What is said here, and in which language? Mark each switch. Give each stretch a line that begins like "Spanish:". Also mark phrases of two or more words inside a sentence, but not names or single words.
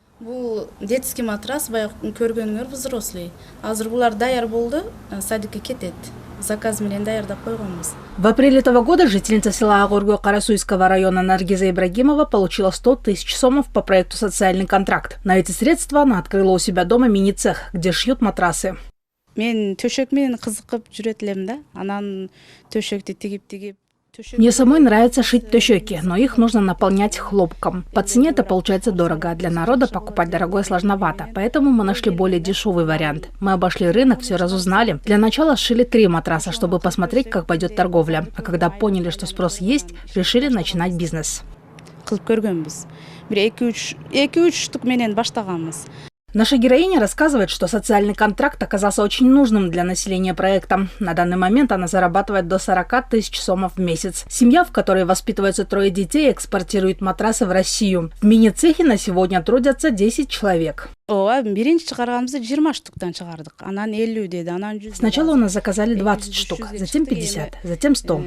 Kyrgyz: Бул
Russian: детский матрас,
Kyrgyz: баягы көргөнүңөр взрослый. Азыр булар даяр болду, садикке кетет. Заказ менен даярдап койгонбуз.
Russian: В апреле этого года жительница села Агоргө Карасуйского района Наргиза Ибрагимова получила 100 тысяч сомов по проекту «Социальный контракт». На эти средства она открыла у себя дома мини-цех, где шьют матрасы.
Kyrgyz: Мен төшөк менен кызыкып жүрөт элем да. Анан төшөктү тигип.
Russian: Мне самой нравится шить тощеки, но их нужно наполнять хлопком. По цене это получается дорого, а для народа покупать дорогое сложновато. Поэтому мы нашли более дешевый вариант. Мы обошли рынок, все разузнали. Для начала сшили 3 матраса, чтобы посмотреть, как пойдет торговля. А когда поняли, что спрос есть, решили начинать бизнес.
Kyrgyz: Кылып көргөнбүз. Бир 2-3 штук менен баштаганбыз.
Russian: Наша героиня рассказывает, что социальный контракт оказался очень нужным для населения проекта. На данный момент она зарабатывает до 40 тысяч сомов в месяц. Семья, в которой воспитывается 3 детей, экспортирует матрасы в Россию. В мини-цехе на сегодня трудятся 10 человек. Сначала у нас заказали 20 штук, затем 50, затем 100.